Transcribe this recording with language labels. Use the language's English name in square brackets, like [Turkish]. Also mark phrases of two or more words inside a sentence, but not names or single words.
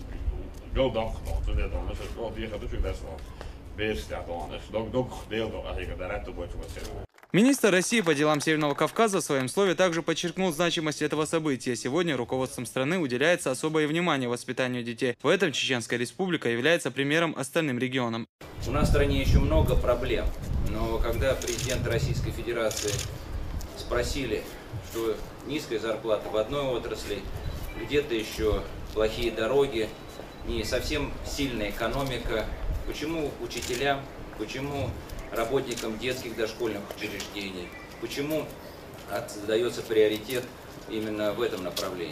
[Russian] go dan zo dan als het wel die gaat dus best wel weer staat dan dus ook deel dan als je daar uit wordt wat zeggen. Министр России по делам Северного Кавказа в своем слове также подчеркнул значимость этого события. Сегодня руководством страны уделяется особое внимание воспитанию детей. В этом Чеченская Республика является примером остальным регионам. У нас в стране еще много проблем, но когда президент Российской Федерации спросили, что низкая зарплата в одной отрасли, где-то еще плохие дороги, не совсем сильная экономика, почему учителям, почему работникам детских дошкольных учреждений, почему отдается приоритет именно в этом направлении.